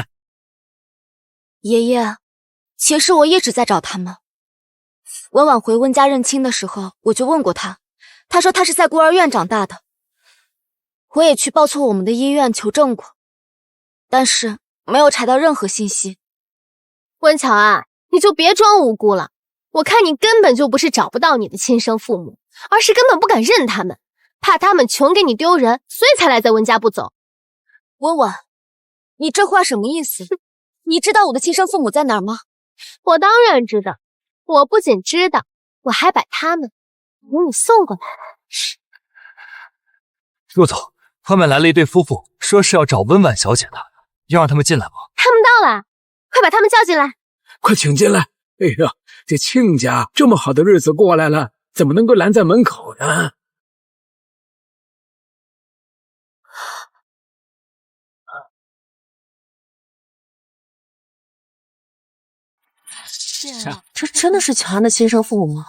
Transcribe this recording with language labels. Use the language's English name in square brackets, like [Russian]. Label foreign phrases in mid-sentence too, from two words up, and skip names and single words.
[Chinese] 爺爺，其實我一直在找他們。我晚回溫家認親的時候，我就問過他，他說他是在孤兒院長大的。我也去報錯我們的醫院求證過，但是沒有查到任何信息。溫喬安，你就別裝無辜了，我看你根本就不是找不到你的親生父母，而是根本不敢認他們，怕他們窮給你丟人，所以才賴在溫家不走。溫婉，你這話什麼意思？你知道我的親生父母在哪兒嗎？我當然知道，我不僅知道，我還把他們給你送過來。陆總，外面來了一對夫婦，說是要找溫婉小姐的，要讓他們進來嗎？他們到了，快把他們叫進來。快請進來。哎呀，這親家這麼好的日子過來了，怎麼能夠攔在門口呢？这真的是喬安的親生父母嗎？